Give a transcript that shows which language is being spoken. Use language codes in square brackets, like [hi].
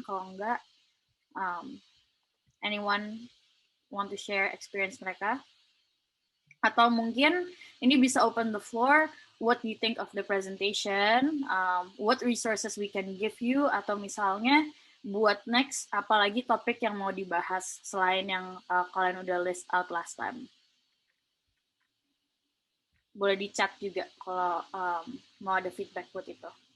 [id] Kalau nggak, [en] anyone want to share experience [id] mereka? Atau mungkin ini bisa [en] open the floor. What do you think of the presentation? What resources we can give you? [id] Atau misalnya buat next, apalagi topik yang mau dibahas selain yang kalian udah [en] list out last time. [id] Boleh di chat juga kalau mau ada feedback buat itu.